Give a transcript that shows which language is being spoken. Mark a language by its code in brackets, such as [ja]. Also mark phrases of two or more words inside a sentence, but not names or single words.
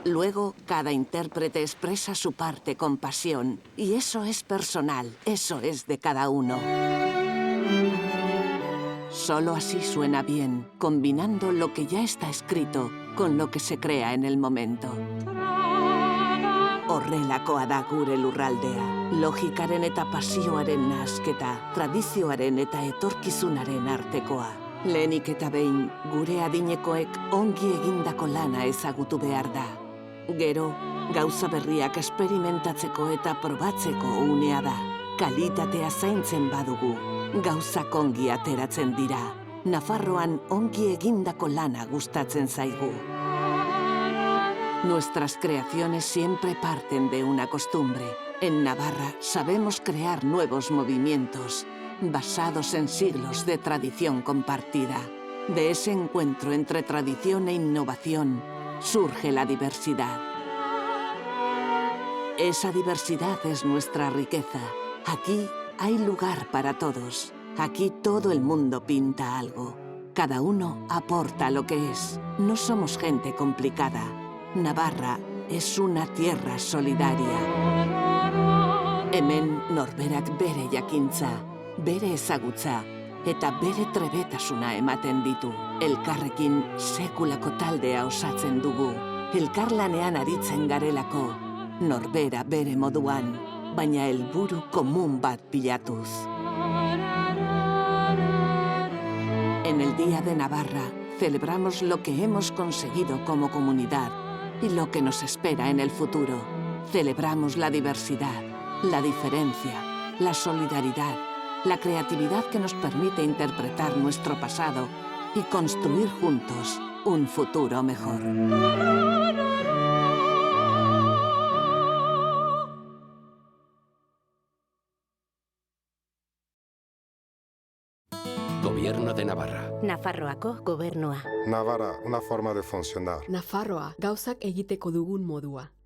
[es] Luego, cada intérprete expresa su parte con pasión. Y eso es personal, eso es de cada uno. Solo así suena bien, combinando lo que ya está escrito con lo que se crea en el momento. [eu] Horrelakoa da gure lurraldea. Logikaren eta pasioaren nahasketa, tradizioaren eta etorkizunaren artekoa. Lehenik eta behin, gure adinekoek ongi egindako lana ezagutu behar da. Gero, gauza berriak esperimentatzeko eta probatzeko unea da. Kalitatea zaintzen badugu, gauzak ongi ateratzen dira. Nafarroan ongi egindako lana gustatzen zaigu. [es] Nuestras creaciones siempre parten de una costumbre. En Navarra sabemos crear nuevos movimientos, basados en siglos de tradición compartida. De ese encuentro entre tradición e innovación surge la diversidad. Esa diversidad es nuestra riqueza. Aquí hay lugar para todos. Aquí todo el mundo pinta algo. Cada uno aporta lo que es. No somos gente complicada. Navarra es una tierra solidaria. [eu] Hemen norberak bere jakintza, bere ezagutza eta bere trebetasuna ematen ditu. Elkarrekin sekulako taldea osatzen dugu. Elkarlanean aritzen garelako, norbera bere moduan, baina helburu komun bat pilatuz. [es] En el Día de Navarra celebramos lo que hemos conseguido como comunidad y lo que nos espera en el futuro. Celebramos la diversidad, la diferencia, la solidaridad, la creatividad que nos permite interpretar nuestro pasado y construir juntos un futuro mejor. Gobierno de Navarra. [eu] Nafarroako gobernua. [es] Navarra, una forma de funcionar. [eu] Nafarroa, gauzak egiteko dugun modua.